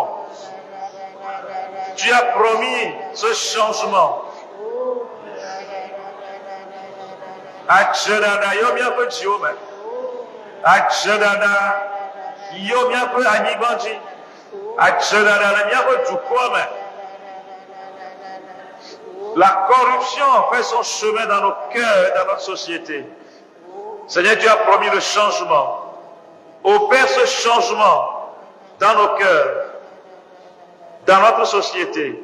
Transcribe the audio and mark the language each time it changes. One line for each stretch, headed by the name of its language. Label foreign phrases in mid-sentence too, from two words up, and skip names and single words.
French: Tu as promis ce changement.
Ewe: Atsedada yo miaƒe dziwo me, atsedada yo miaƒe anyigba dzi, atsedada le miaƒe dukɔa me.
French: La corruption fait son chemin dans nos cœurs et dans notre société. Seigneur, tu as promis le changement. Opère ce changement dans nos cœurs, dans notre société.